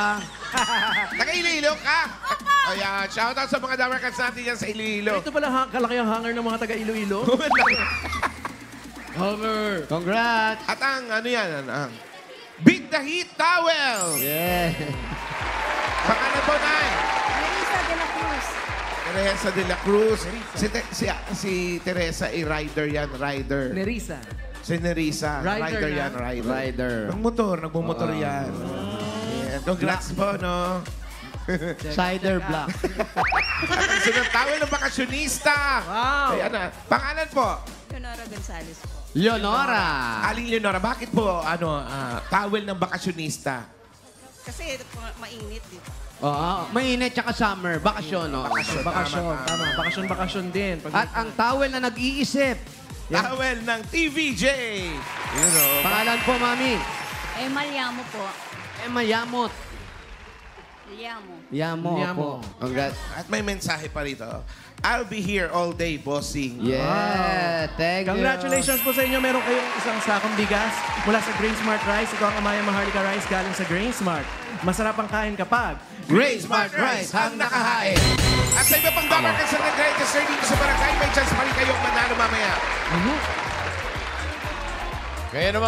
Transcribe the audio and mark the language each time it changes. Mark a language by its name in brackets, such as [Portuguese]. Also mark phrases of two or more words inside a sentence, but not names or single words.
[Filipino] Taga Iloilo ka? Ayan. Shoutout sa mga Dabber Cats natin yan sa Iloilo. Ito pala kalaki ang hanger ng mga taga Iloilo. Hanger. Congrats. At ang ano yan? Ang Beat the Heat Towel. Yeah. Pangalan po, Nay? Marisa de la Cruz. Teresa de la Cruz. Si Teresa ay rider yan, rider. Nerissa. Si Nerissa, Rider rider na. yan, rider. Rider. Nagmumotor yan. Yeah. Congrats po, no? Cider Black. At ang sunod towel ng bakasyonista. Wow. Ayan na. Pangalan po? Leonora Gonzalez po. Leonora. Aling Leonora, bakit po towel ng bakasyonista? Kasi mainit dito. Oo, mainit tsaka summer. Bakasyon, no? Bakasyon. Tama. Bakasyon din. At ang towel na nag-iisip. Towel ng TVJ. [English] You know. [Filipino] Pangalan po, Mami. Malyamo po. Emma Yamot. Liamo. Yamo po. Congrats. At may mensahe pa rito. [English] I'll be here all day, bossing. Yeah, thank you. [Filipino] Congratulations po sa inyo. Meron kayong isang sakong bigas mula sa Grain Smart Rice. Ito ang Amaya Maharlika Rice galing sa Grain Smart. Masarap ang kain kapag Grain Smart Rice ang nakahain. At sa iba pang Dabber Cats na nag-register dito sa barangay, may chance pa rin kayong manalo mamaya. Kaya naman,